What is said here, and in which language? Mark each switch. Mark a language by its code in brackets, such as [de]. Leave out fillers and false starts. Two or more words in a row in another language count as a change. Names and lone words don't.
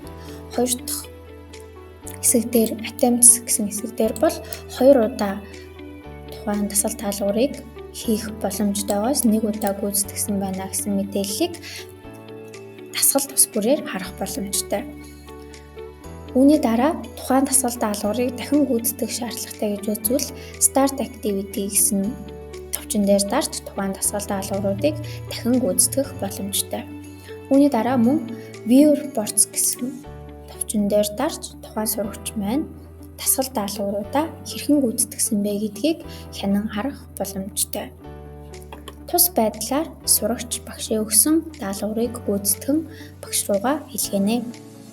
[mn] Хоёр дахь хэсэг дээр attempts гэсэн хэсэг дээр бол 2 удаа тухайн дасгал даалгаврыг хийх боломжтойгоос 1 удаа гүйцэтгсэн байна гэсэн мэдээллийг дасгал тус бүрээр харах боломжтой. Үүний дараа тухайн дасгал даалгаврыг дахин гүйцэтгэх шаардлагатай гэж үзвэл [en] start activity [mn] гэсэн товчон дээр дарж тухайн дасгал даалгавруудыг дахин гүйцэтгэх боломжтой. Үүний дараа мөн [en] view reports [mn] гэсэн товчон дээр дарж тухайн сурагч маань дасгал даалгавруудаа хэрхэн гүйцэтгсэн бэ гэдгийг хянан харах боломжтой. Тус байдлаар сурагч багшийн өгсөн даалгаврыг гүйцэтгэн багш руугаа илгээнэ.